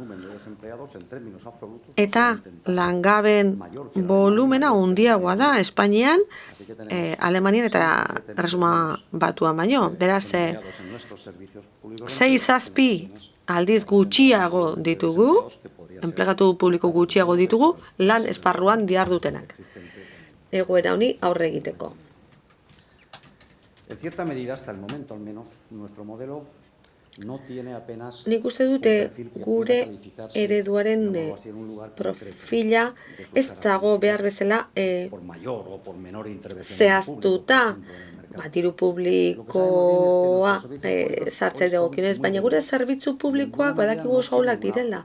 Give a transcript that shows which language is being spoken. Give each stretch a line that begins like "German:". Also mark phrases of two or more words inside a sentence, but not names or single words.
Basque: Eta langaben volumena handiagoa da Espainian, Alemanian eta Erresuma Batuan baino. Beraz, 6-7 aldiz gutxiago ditugu, enplegatu publiko gutxiago ditugu, lan esparruan dihardutenak. Egoera honi aurre egiteko.
Spanish: En cierta medida, hasta el momento al menos, nuestro modelo
Basque: nik uste dute gure ereduaren profila ez dago behar bezala zehaztuta, diru publikoa sartzea dagokionez, baina gure zerbitzu publikoak badakigu oso ahulak direla.